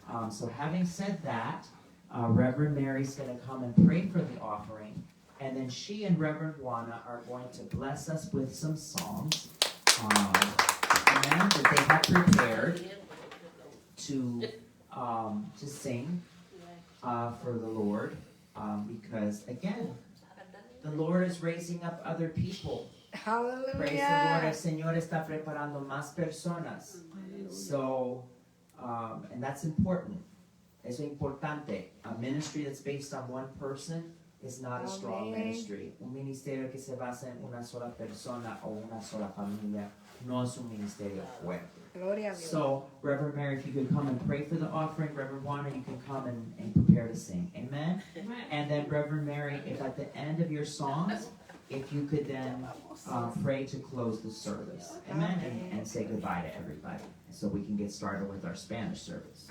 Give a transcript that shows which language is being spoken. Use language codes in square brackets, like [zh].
[en] So having said that, Reverend Mary's going to come and pray for the offering, and then she and Reverend Juana are going to bless us with some songs that they have prepared to sing for the Lord, because again, the Lord is raising up other people. Hallelujah. Praise the Lord. [es] El Señor está preparando más personas. [en] So, and that's important. [es] Eso es importante. [en] A ministry that's based on one person is not a strong ministry. [es] Un ministerio que se basa en una sola persona o una sola familia no es un ministerio fuerte. Gloria a Dios. [en] So, Reverend Mary, if you could come and pray for the offering. Reverend Juana, you can come and prepare to sing. Amen? And then, Reverend Mary, if at the end of your songs, if you could then pray to close the service. Amen? And say goodbye to everybody so we can get started with our Spanish service.